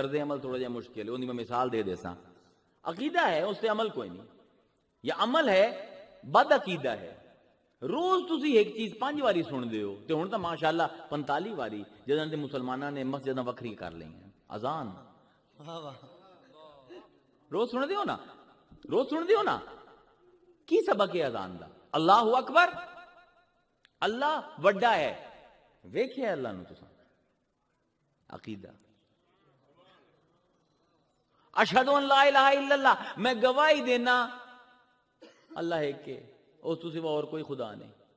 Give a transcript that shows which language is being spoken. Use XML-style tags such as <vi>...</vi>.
<pa>طرز عمل تھوڑا جہا مشکل ہے، میں مثال دے دیسا. عقیدہ ہے اس سے عمل کوئی نہیں، یا عمل ہے بد عقیدہ ہے. روز تسی ایک چیز 5 واری سن دے ہو، تے ہن تا ماشاءاللہ 45 واری جداں تے مسلماناں نے مسجداں وکری کر لئی ہیں. اذان روز سن دیو نا، روز سن دیو نا. کی سبق ہے اذان دا؟ اللہ اکبر، اللہ وڈا ہے. ویکھیا اللہ نو تساں عقیدہ.</pa> <ar>اشہد ان لا الہ الا اللہ،</ar> <pa>میں گواہی دینا اللہ ہے کہ اس تو سوا اور کوئی خدا نہیں.</pa>